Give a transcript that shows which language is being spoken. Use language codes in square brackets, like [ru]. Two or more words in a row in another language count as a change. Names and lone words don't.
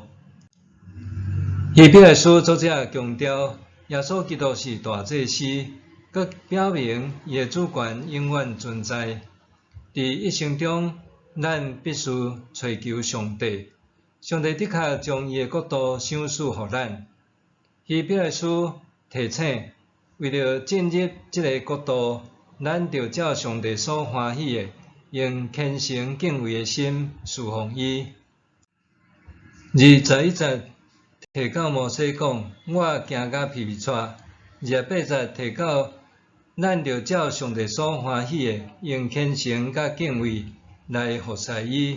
[nan] 希伯来书作者强调，耶稣基督是大祭司，佮表明伊的主权永远存在。伫一生中，咱必须找求上帝，上帝的确将伊的国度赏赐予咱。希伯来书提醒，为了进入这个国度，咱着照上帝所欢喜的，用虔诚敬畏的心侍奉伊。21节提到摩西讲：“我行到皮皮带。”28节提到，咱着照上帝所欢喜的，用虔诚甲敬畏来服侍伊。